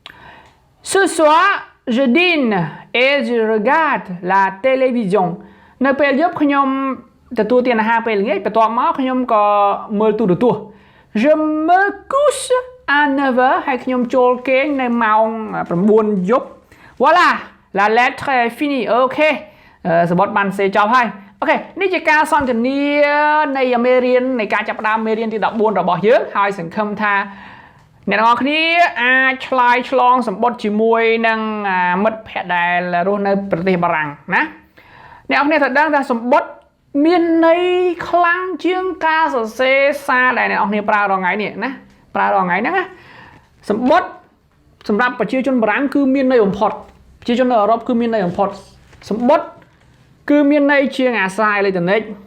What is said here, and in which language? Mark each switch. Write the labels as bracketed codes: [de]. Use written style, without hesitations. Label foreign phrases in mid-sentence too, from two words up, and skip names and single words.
[fr] Ce soir je dîne et je regarde la télévision [km] នៅពេលយប់ខ្ញុំទទួលទានអាហារពេលល្ងាចបន្ទាប់មកខ្ញុំក៏មើលទូរទស្សន៍ [fr] Je me couche à 9h [km] ហើយខ្ញុំចូលគេងនៅ ម៉ោង9យប់ [fr] Voilà la lettre est finie [km] អូខេសបុតបានសេចប់ហើយអូខេនេះជាការសន្ទនានៃមេរៀ ននៃការចាប់ផ្ដើមមេរៀនទី14របស់យើងហើយសង្ឃឹមថាអ្នកទាំងអស់គ្នាអាចឆ្លើយឆ្លងសម្បត្តិជាមួយនឹងមិត្តភ័ក្តិដែលរស់នៅប្រទេសបារាំងណាអ្នកទាំងអស់គ្នាត្រូវដឹងថាសម្បត្តិមានន័យខ្លាំងជាងការសរសេរសារដែលអ្នកនរគ្នាប្រើរាល់ថ្ងៃនេះណាប្រើរាល់ថ្ងៃហ្នឹងណាសម្បត្តិសម្រាប់ប្រជាជនបារាំងគឺមានន័យបំផុតប្រជាជននៅអឺរ៉ុបគឺមានន័យបំផុតសម្បត្តិគឺមានន័យជាងអាសាអេឡិចត្រូនិក